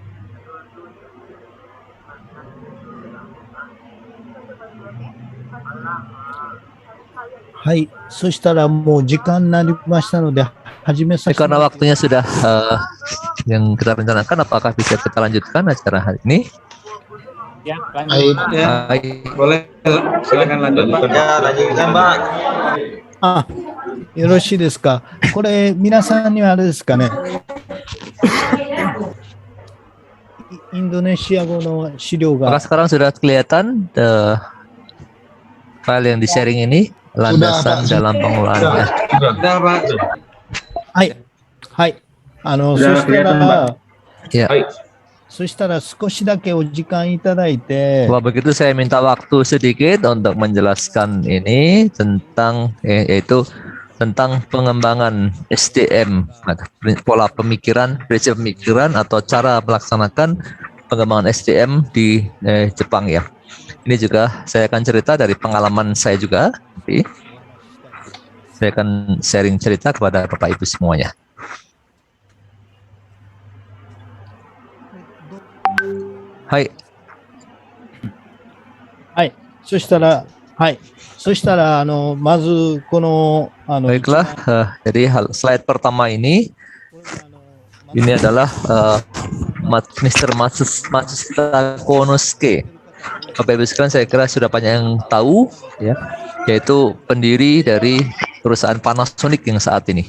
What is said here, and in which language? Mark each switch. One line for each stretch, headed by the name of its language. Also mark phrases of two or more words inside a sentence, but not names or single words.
Indonesian: Hai,
Japanese: そしたらもう時間になりましたので始めさせて。
Indonesian: Karena waktunya sudah yang kita rencanakan, apakah bisa kita lanjutkan acara hari ini? Ya, lanjut. Ya. Boleh, silakan lanjut, Pak. Ya, lanjutkan, Pak.
Japanese: あ、よろしいですか。これ皆さんにはあれですかね。インドネシア語の資料が。
Indonesian: Apakah sekarang sudah kelihatan file yang di-sharing ini landasan dalam pengolahannya? Sudah, Pak.
Japanese: はい。はい。そしたら、
Indonesian: Ya.
Japanese: そしたら少しだけお時間いただいて。
Indonesian: Wah, begitu saya minta waktu sedikit untuk menjelaskan ini tentang yaitu tentang pengembangan SDM, pola pemikiran, prinsip pemikiran atau cara melaksanakan pengembangan SDM di Jepang ya. Ini juga saya akan cerita dari pengalaman saya juga. Saya akan sharing cerita kepada Bapak Ibu semuanya.
Japanese: はい。はい。そしたら、はい。そしたら、まず、この、
Indonesian: Baiklah, jadi slide pertama ini adalah Mr. Matsushita Konosuke. Bapak Ibu sekalian, saya kira sudah banyak yang tahu, ya, yaitu pendiri dari perusahaan Panasonic yang saat ini.